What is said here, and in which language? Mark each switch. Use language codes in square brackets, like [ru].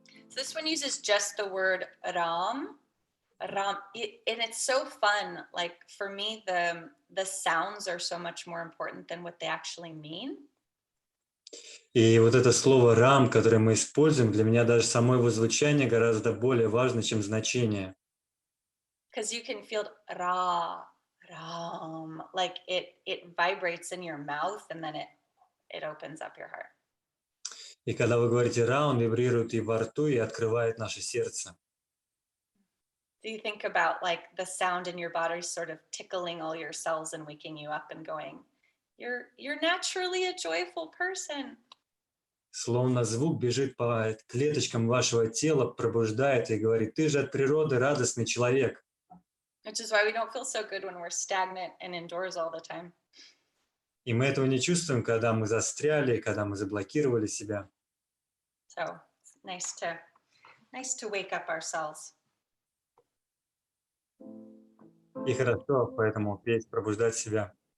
[en] So this one uses just the word Ram. Ram, and it's so fun. Like for me, the sounds are so much more important than what they actually mean. [ru] И вот это слово «рам», которое мы используем, для меня даже само его звучание гораздо более важно, чем значение. [en] Because you can feel Ra, Ram, like it vibrates in your mouth and then it opens up your heart. [ru] И когда вы говорите «ра», он вибрирует и во рту, и открывает наше сердце. [en] Do you think about like the sound in your body sort of tickling all your cells and waking you up and going, you're naturally a joyful person. [ru] Словно звук бежит по клеточкам вашего тела, пробуждает и говорит: ты же от природы радостный человек. [en] Which is why we don't feel so good when we're stagnant and indoors all the time. [ru] И мы этого не чувствуем, когда мы застряли, когда мы заблокировали себя. [en] So it's nice to wake up ourselves. [ru] И хорошо поэтому петь, пробуждать себя.